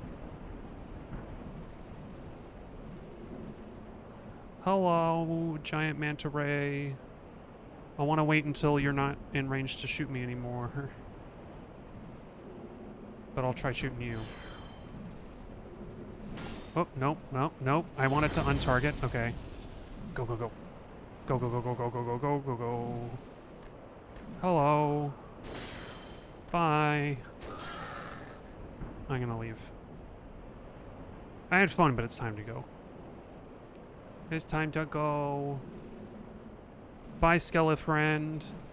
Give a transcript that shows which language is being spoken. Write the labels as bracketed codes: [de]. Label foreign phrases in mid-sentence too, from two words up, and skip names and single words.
[en] Hello, giant manta ray. I want to wait until you're not in range to shoot me anymore. But I'll try shooting you. Oh, nope, nope, nope. I want it to untarget. Okay. Go, go, go. Go, go, go, go, go, go, go, go, go, go. Hello. Bye. I'm gonna leave. I had fun, but it's time to go. It's time to go. Bye, Skelefriend.